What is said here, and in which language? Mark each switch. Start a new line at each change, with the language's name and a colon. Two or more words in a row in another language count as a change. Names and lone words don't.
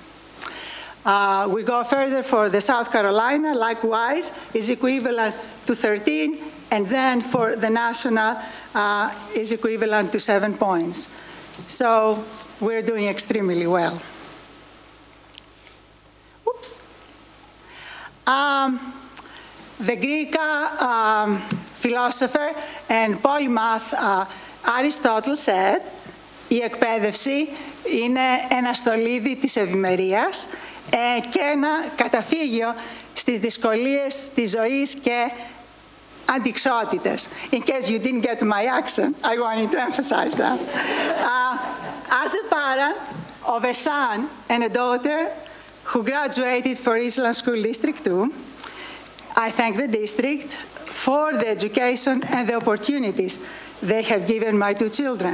English: We go further for the South Carolina, likewise, is equivalent to 13, and then for the national is equivalent to 7 points. So we're doing extremely well. Oops. The Greek philosopher and polymath Aristotle said,
Greek: η εκπαίδευση είναι ένα στολίδι της ευημερίας και ένα καταφύγιο στις δυσκολίες της ζωής και αντιξότητες.
English: In case you didn't get my accent, I wanted to emphasize that. As a parent of a son and a daughter who graduated for Richland School District 2, I thank the district for the education and the opportunities they have given my two children.